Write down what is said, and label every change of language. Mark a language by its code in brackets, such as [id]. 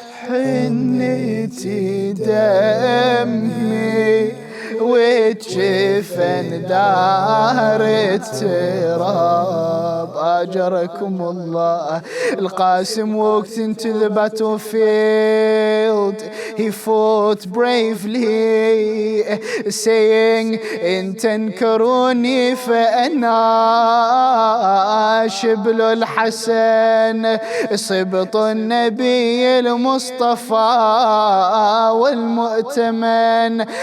[ar] بيتي دمي وجفن دار التراب. أجركم الله. [en] القاسم walked into the battlefield. He fought bravely, saying, [ar] إن تنكروني فأنا شبل الحسن صبط النبي المصطفى والمؤتمن.